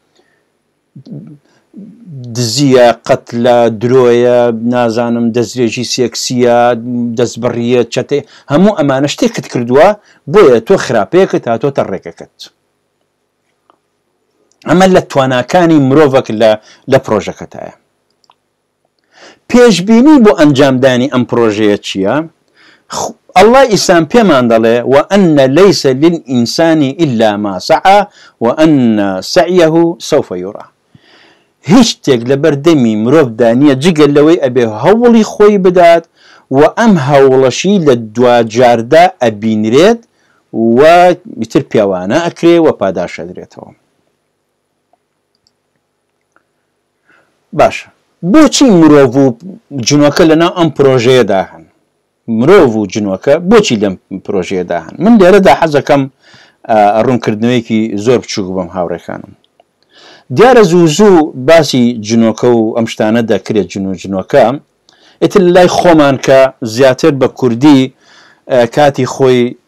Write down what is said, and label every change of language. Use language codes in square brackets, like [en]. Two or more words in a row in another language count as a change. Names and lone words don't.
[ckb] دزیە قەتلە درۆیە نازانم دەستێژی سێکسیە دەستبڕیە چەتێ هەموو ئەمانە شتێکت کردووە بۆیە تۆ خراپەیەکت هاتۆتە ڕێگەکەت ئەمە لە تواناکانی مرۆڤک لە پرۆژەکەتایە پێشبینی بۆ ئەنجامدانی ئەم پرۆژەیە چییە؟ الله ئیسلام پێمان دەڵێ [ar] وأن ليس للإنسان إلا ما سعى وأن سعيه سوف يرى [ckb] هیچ شتێک لە بەردەمی مرۆڤدا نییە جگەل لەوەی ئەبێ هەوڵی خۆی بدات و ئەم هەوڵەشی لە دوجاردا ئەبینرێت و ئیتر پیاوانە ئەکرێ و پاداشەدرێتەوە باشە بۆچی مرۆڤ و جنۆکە لەناو ئەم پرۆژەیەدا هەن مرۆڤ و جنۆکە بۆچی لەم پرۆژەیەدا هەن من لێرەدا حەزەکەم ڕوونکردنەوەیەکی زۆر بچووک بەم هاوڕێکانم دیارە زوو باسی جنۆکە و ئەم شتانە دەکرێت جنۆکە ئیتر لای خۆمان کە زیاتر بە کوردی کاتی خۆی